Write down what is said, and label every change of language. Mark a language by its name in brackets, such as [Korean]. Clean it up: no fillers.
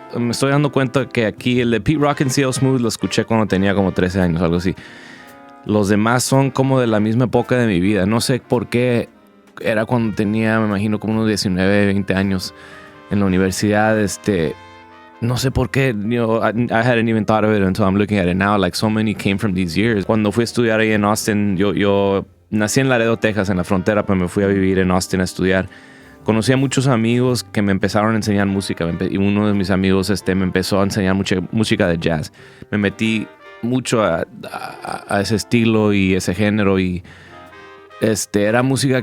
[Spanish] Me estoy dando cuenta que aquí el de Pete Rock and CL Smooth lo escuché cuando tenía como 13 años, algo así. Los demás son como de la misma época de mi vida. No sé por qué. Era cuando tenía, me imagino, como unos 19, 20 años en la universidad. No sé por qué. [English] I hadn't even thought of it until I'm looking at it now. Like, so many came from these years. [Spanish] Cuando fui a estudiar ahí en Austin, yo nací en Laredo, Texas, en la frontera, pero me fui a vivir en Austin a estudiar. Conocí a muchos amigos que me empezaron a enseñar música. Y uno de mis amigos me empezó a enseñar mucha música de jazz. Me metí mucho a ese estilo y ese género, y era música.